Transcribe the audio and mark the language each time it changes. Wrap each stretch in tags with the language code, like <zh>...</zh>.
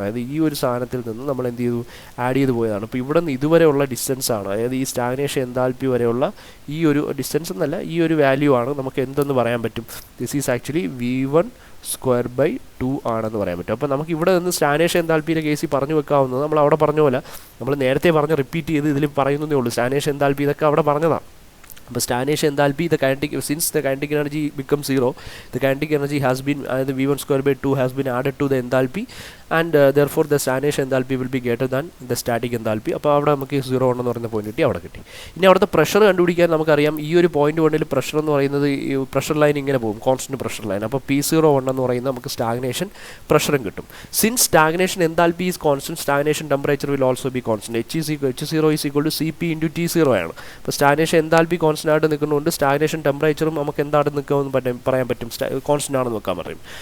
<ml>അതായത് ഈ ഒരു സാധനത്തിൽ നിന്ന് നമ്മൾ എന്ത് ചെയ്തു, ആഡ് ചെയ്ത് പോയതാണ്. അപ്പോൾ ഇവിടെ നിന്ന് ഇതുവരെയുള്ള ഡിസ്റ്റൻസ് ആണ്, അതായത് ഈ സ്റ്റാഗ്നേഷൻ എന്താൽപ്പി വരെയുള്ള ഈ ഒരു ഡിസ്റ്റൻസ് എന്നല്ല, ഈ ഒരു വാല്യൂ ആണ് നമുക്ക് എന്തെന്ന് പറയാൻ പറ്റും.</ml> <en>this is actually</en> <ml>v1²/2 ആണെന്ന് പറയാൻ പറ്റും. അപ്പോൾ നമുക്ക് ഇവിടെ നിന്ന് സ്റ്റാഗ്നേഷൻ എന്താൽപ്പിയുടെ കേസിൽ പറഞ്ഞു വെക്കാവുന്നത് നമ്മൾ അവിടെ പറഞ്ഞ പോലെ നമ്മൾ നേരത്തെ പറഞ്ഞ് റിപ്പീറ്റ് ചെയ്ത് ഇതിൽ പറയുന്നതേ ഉള്ളൂ. സ്റ്റാഗ്നേഷൻ എന്താൽപ്പി ഇതൊക്കെ അവിടെ പറഞ്ഞതാണ്. അപ്പോൾ</ml> <en>Stagnation enthalpy since the kinetic energy becomes 0, the kinetic energy has been the v1²/2 has been added to the enthalpy and therefore the stagnation enthalpy will be greater than the static enthalpy.</en> <ml>അപ്പോൾ അവിടെ നമുക്ക് 0.1 എന്ന് പറയുന്ന point കിട്ടി, അവിടെ കിട്ടി. ഇനി അവിടുത്തെ പ്രഷർ കണ്ടുപിടിക്കാൻ നമുക്കറിയാം, ഈ ഒരു പോയിന്റ് കൊണ്ടിൽ പ്രഷർ എന്ന് പറയുന്നത് ഈ പ്രഷർ ലൈൻ ഇങ്ങനെ പോകും, കോൺസ്റ്റന്റ് പ്രഷർ ലൈൻ. അപ്പോൾ P01 എന്ന് പറയുന്നത് നമുക്ക് സ്റ്റാഗ്നേഷൻ പ്രഷറും കിട്ടും.</ml> <en>Since stagnation enthalpy is constant, stagnation temperature will also be constant.</en> <ml>H0</ml> <en>is equal to</en> <ml>Cp into T0 ആണ്. അപ്പോൾ സ്റ്റാഗ്നേഷൻ എന്താൽപ്പി കോൺസ്റ്റന്റ് ആയിട്ട് നിൽക്കുന്നതുകൊണ്ട് സ്റ്റാഗ്നേഷൻ ടെമ്പറേച്ചറും നമുക്ക് എന്താണെന്ന് നിൽക്കുമെന്ന് പറയാൻ പറ്റും, കോൺസ്റ്റന്റ് ആണെന്ന് നോക്കാൻ പറയും.</ml>